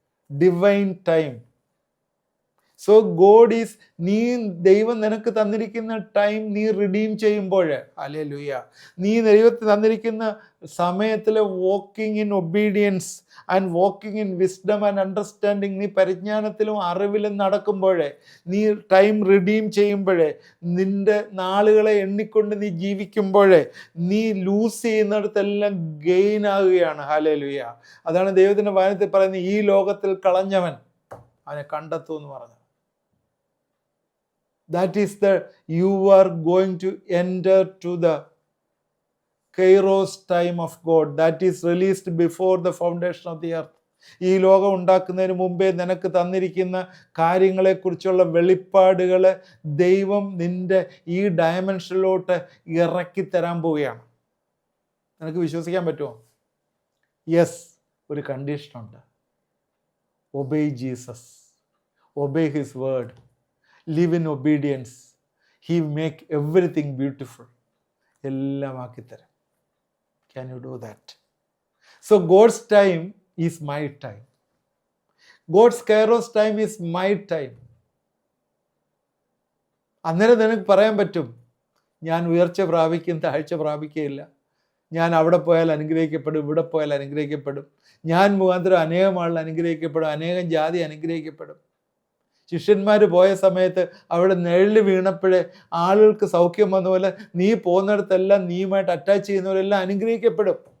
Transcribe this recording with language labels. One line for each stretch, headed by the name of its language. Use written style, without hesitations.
Malayalam: Divine time. So God is, ദൈവം നിനക്ക് തന്നിരിക്കുന്ന ടൈം നീ റിഡീം ചെയ്യുമ്പോൾ, ഹല്ലേലൂയ, നീ ദൈവത്തിന് തന്നിരിക്കുന്ന സമയത്തിൽ
English: walking in obedience and walking in wisdom and understanding,
Malayalam: നീ പരിജ്ഞാനത്തിലും അറിവിലും നടക്കുമ്പോൾ, നീ ടൈം റിഡീം ചെയ്യുമ്പോൾ, നിന്റെ നാളുകളെ എണ്ണിക്കൊണ്ട് നീ ജീവിക്കുമ്പോൾ, നീ ലൂസ് ചെയ്യുന്നിടത്തെല്ലാം ഗെയിൻ ആകുകയാണ്. ഹല്ലേലൂയ. അതാണ് ദൈവത്തിൻ്റെ വചനത്തിൽ പറയുന്നത്, ഈ ലോകത്തിൽ കളഞ്ഞവൻ അവനെ കണ്ടെത്തൂ എന്ന് പറഞ്ഞു.
English: That is you are going to enter to the Kairos time of God that is released before the foundation of the earth.
Malayalam: ഈ ലോകം ഉണ്ടാക്കുന്നതിന് മുമ്പേ നിനക്ക് തന്നിരിക്കുന്ന കാര്യങ്ങളെക്കുറിച്ചുള്ള വെളിപ്പാടുകൾ ദൈവം നിന്റെ ഈ ഡയമെൻഷനിലോട്ട് ഇറക്കി തരാൻ പോവുകയാണ്. നിനക്ക് വിശ്വസിക്കാൻ പറ്റുമോ?
English: yes,
Malayalam: ഒരു കണ്ടീഷനുണ്ട്.
English: Obey Jesus, obey his word, live in obedience. He make everything beautiful.
Malayalam: എല്ലാം ആക്കിത്തരാം.
English: Can you do that? So God's time is my time. God's Kairos time is my time.
Malayalam: അന്നേരം നിനക്ക് പറയാൻ പറ്റും, ഞാൻ ഉയർച്ച പ്രാപിക്കും, താഴ്ച പ്രാപിക്കുകയില്ല. ഞാൻ അവിടെ പോയാൽ അനുഗ്രഹിക്കപ്പെടും, ഇവിടെ പോയാൽ അനുഗ്രഹിക്കപ്പെടും. ഞാൻ മുഖാന്തരം അനേകം ആളുകൾ അനുഗ്രഹിക്കപ്പെടും, അനേകം ജാതി അനുഗ്രഹിക്കപ്പെടും. ശിഷ്യന്മാർ പോയ സമയത്ത് അവിടെ നിഴല് വീണപ്പോഴേ ആളുകൾക്ക് സൗഖ്യം വന്ന പോലെ, നീ പോകുന്നിടത്തെല്ലാം നീയുമായിട്ട് അറ്റാച്ച് ചെയ്യുന്നവരെല്ലാം അനുഗ്രഹിക്കപ്പെടും.